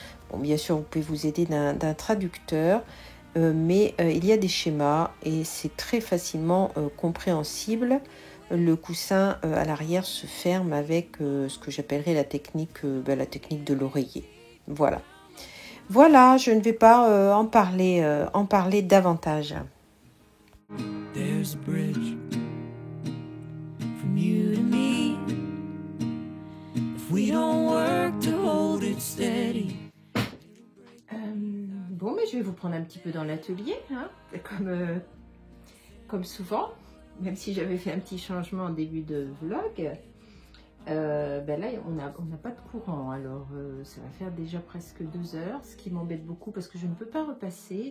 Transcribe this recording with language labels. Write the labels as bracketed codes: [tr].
[fr] Bon, bien sûr, vous pouvez vous aider d'un traducteur, mais il y a des schémas et c'est très facilement compréhensible. Le coussin à l'arrière se ferme avec ce que j'appellerais la technique de l'oreiller. Voilà. Voilà, je ne vais pas en parler davantage. [en] There's a bridge from you to me. If we don't work to hold it steady. [fr] Bon, mais je vais vous prendre un petit peu dans l'atelier, hein, comme souvent, même si j'avais fait un petit changement en début de vlog. Ben là, on n'a pas de courant, alors ça va faire déjà presque 2 heures, ce qui m'embête beaucoup parce que je ne peux pas repasser.